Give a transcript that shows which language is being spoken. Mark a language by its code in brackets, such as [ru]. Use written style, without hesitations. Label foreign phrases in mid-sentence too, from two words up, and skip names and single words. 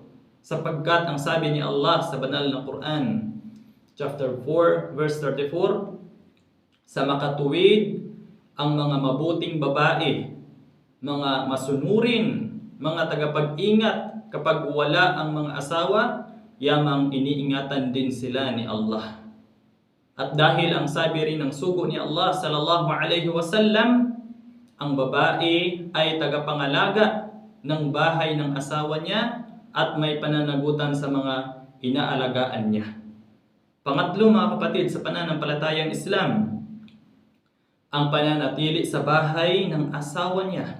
[tl] Sapagkat ang sabi ni Allah sa banal na Quran, [en] chapter 4, verse 34, [tl] sa makatuwid ang mga mabuting babae, mga masunurin, mga tagapag-ingat kapag wala ang mga asawa, yamang iniingatan din sila ni Allah. At dahil ang sabi rin ng sugo ni Allah [ar] صلى الله عليه وسلم, [tl] ang babae ay tagapangalaga ng bahay ng asawa niya at may pananagutan sa mga inaalagaan niya. Pangatlo mga kapatid sa pananampalatayang Islam, ang pananatili sa bahay ng asawa niya.